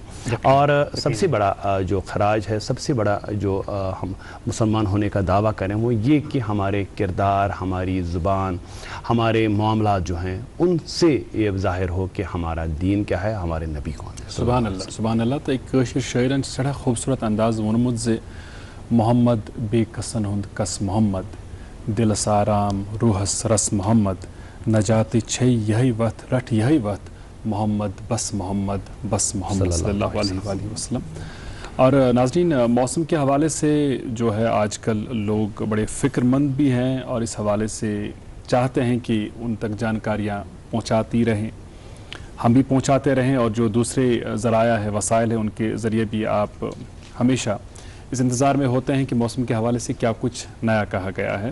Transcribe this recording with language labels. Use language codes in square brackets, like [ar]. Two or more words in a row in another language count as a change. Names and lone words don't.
[hi] और सबसे बड़ा जो खराज है, सबसे बड़ा जो हम मुसलमान होने का दावा करें वो ये कि हमारे किरदार, हमारी ज़ुबान, हमारे मामलात जो हैं उनसे ये ज़ाहिर हो कि हमारा दीन क्या है, हमारे नबी कौन है। [ar] سبحان الله، سبحان الله. [ks] तो एक शायरन सड़ा खूबसूरत अंदाज वोनमुत से मोहम्मद बेकसन हुंद कस मोहम्मद दिल साराम रूहस रस मोहम्मद नजाती छे यही वक्त रट यही वक्त मोहम्मद बस मोहम्मद [ar] صلى الله عليه وسلم. [hi] और नाज़रीन, मौसम के हवाले से जो है आजकल लोग बड़े फ़िक्रमंद भी हैं और इस हवाले से चाहते हैं कि उन तक जानकारियाँ पहुँचाती रहें, हम भी पहुँचाते रहें और जो दूसरे ज़राया है, वसाइल है, उनके ज़रिए भी आप हमेशा इस इंतज़ार में होते हैं कि मौसम के हवाले से क्या कुछ नया कहा गया है।